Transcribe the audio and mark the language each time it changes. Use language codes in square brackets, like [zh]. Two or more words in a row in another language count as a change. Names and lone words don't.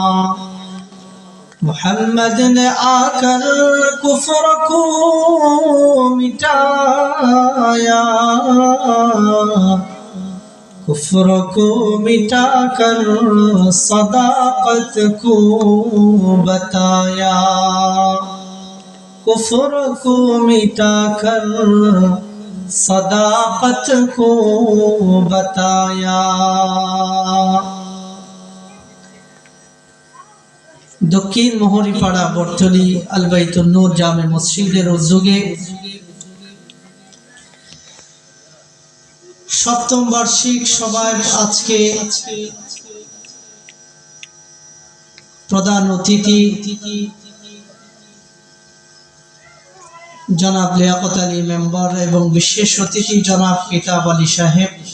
[ur] محمد نے آ کر کفر کو مٹایا کفر کو مٹا کر صداقت کو بتایا کفر کو مٹا کر صداقت کو بتایا [bn] দক্ষিণ মোহরিপাড়া বর্তলী আল বাইতুন নূর জামে মসজিদের উদ্যোগে সপ্তম বার্ষিক সভায় আজকে প্রধান অতিথি জনাব লিয়াকত আলী মেম্বার এবং বিশেষ অতিথি জনাব কিতাব আলী সাহেব